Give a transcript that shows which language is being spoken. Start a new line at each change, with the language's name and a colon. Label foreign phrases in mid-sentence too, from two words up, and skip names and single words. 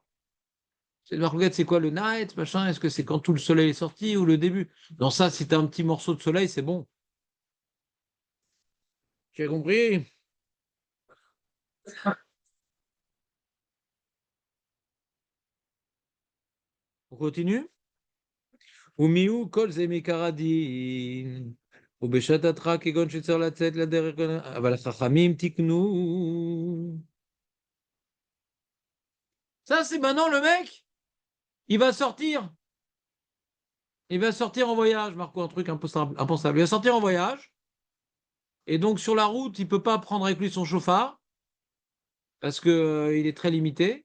French: C'est quoi le night, machin? Est-ce que c'est quand tout le soleil est sorti ou le début? Dans ça, si t'as un petit morceau de soleil, c'est bon. Tu as compris? On continue?
Hebrew: ומיהו כל זה מעיקר הדין, ובשעתתך כגון שצריך לצאת לדרך, אבל החכמים תיקנו.
French: Ça, c'est maintenant le mec, il va sortir. Il va sortir en voyage, Marco, un truc impensable. Il va sortir en voyage. Et donc, sur la route, il ne peut pas prendre avec lui son chauffard, parce qu'il est très limité.